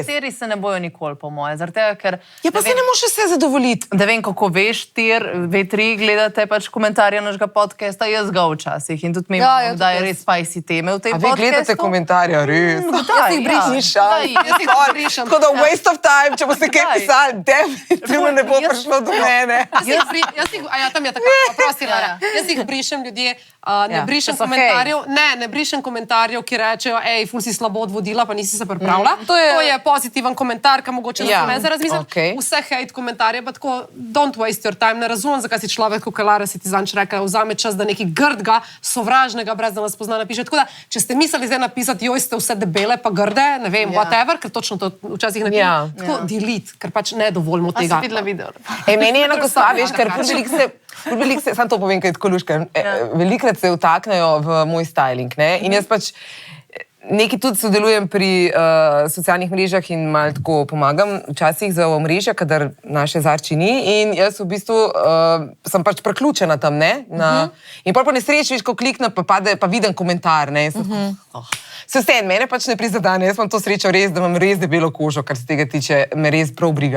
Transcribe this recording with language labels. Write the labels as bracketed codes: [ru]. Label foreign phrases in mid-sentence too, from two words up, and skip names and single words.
[sl] Nekateri se ne bojo nikoli, po moje. Zaradi tega, ker Ja, pa se ne moreš vse zadovoljiti. da vem, kako veš, V3 gledate pač komentarje našega podcasta, jaz ga včasih in tudi mi Ja, imamo, da je res spicy teme v tem A vi podcastu. gledate komentarje, res? Jaz jih brišem. Jaz jih brišem. Tako da [en] waste of time, [sl] če boste kaj Kdaj? pisali, definitivno ne bo prišlo do mene. Tam je tako, prosti, Lara. Jaz jih brišem ljudje, ne brišem komentarjev, ne brišem komentarjev, ki rečejo, ful si slabo odvodila, pa nisi se pripravila. To je pozitiven komentar, ki mogoče Ja, ne za razmisliti. okej. Vse hate komentarje, pa tako, [en] don't waste your time. [sl] Ne razumem, zakaj si človek, kot Lara si ti zanč rekel, vzame čas, da nekaj grdga, sovražnega, brez da nas pozna, napiše. Tako da, če ste mislili zdaj napisati, joj, ste vse debele, pa grde, ne vem, whatever, ker točno to včasih napišem. Ja. Tako, delete, ker pač ne dovolimo A si tega. videla video? Meni je ena gospa, veš, ker veliko se, sam to povem, kaj je tako luška, velikrat se vtaknejo v moj styling, ne, in jaz pač nekaj tudi sodelujem pri socialnih mrežah in malo tako pomagam včasih za omrežja, kadar naše Zarči ni in jaz v bistvu sem pač preključena tam, ne, in pol po nesreči, veš, ko kliknem, pa pade, pa vidim komentar, ne, in sem tako, Se vse, mene pač ne prizadene, jaz imam to srečo res, da imam res debelo kožo, kar se tega tiče, me res prav briga.